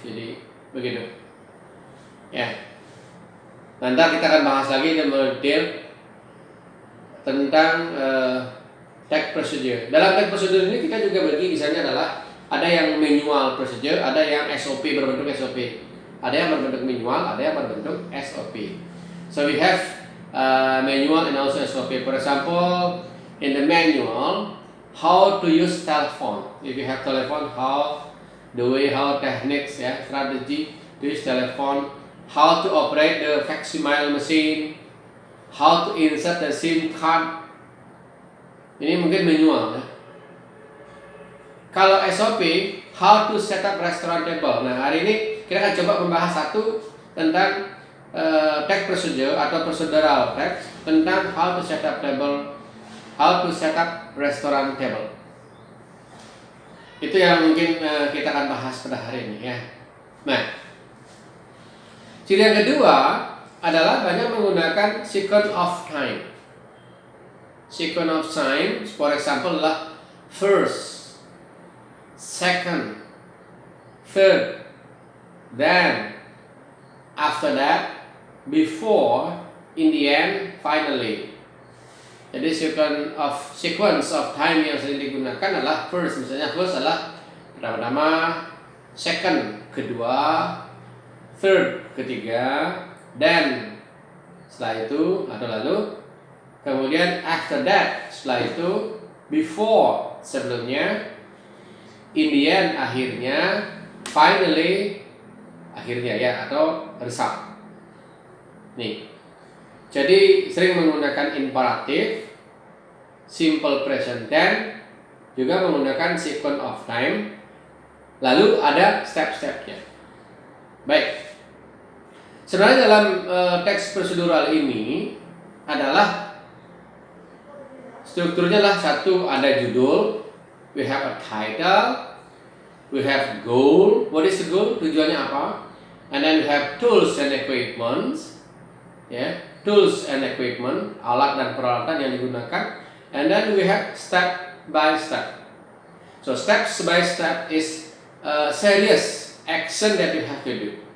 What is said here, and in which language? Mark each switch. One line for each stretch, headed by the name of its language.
Indonesian: Jadi begitu. Ya. Nanti kita akan bahas lagi dan mendetail tentang text procedure. Dalam text procedure ini kita juga bagi misalnya adalah ada yang manual procedure, ada yang SOP berbentuk SOP. Ada yang berbentuk manual, ada yang berbentuk SOP.
English: So we have manual and also SOP. For example, in the manual, how to use telephone. If you have telephone, how techniques, strategy to use telephone. How to operate the facsimile machine, how to insert the SIM card.
Indonesian: Ini mungkin manual, ya. Kalau SOP,
English: how to set up restaurant table.
Indonesian: Nah, hari ini kita akan coba membahas satu tentang text procedure atau procedural text tentang
English: how to set up table, how to set up restaurant table.
Indonesian: Itu yang mungkin kita akan bahas pada hari ini, ya. Nah, ciri yang kedua adalah banyak menggunakan sequence of time.
English: Sequence of time, for example, adalah first, second, third, then, after that, before, in the end, finally.
Indonesian: Jadi sequence of time yang sering digunakan adalah first, misalnya first adalah pertama-tama, second, kedua, third, ketiga, then setelah itu atau lalu, kemudian after that setelah itu, before sebelumnya, in the end akhirnya, finally akhirnya, ya, atau result. Nih. Jadi sering menggunakan imperatif, simple present tense, juga menggunakan sequence of time. Lalu ada step-stepnya. Baik. Sebenarnya dalam teks prosedural ini adalah strukturnya adalah satu, ada judul,
English: we have a title, we have goal. What is the goal?
Indonesian: Tujuannya apa?
English: And then we have tools and equipments. Ya, tools and equipment,
Indonesian: alat dan peralatan yang digunakan.
English: And then we have step by step. So steps by step is serious action that you have to do.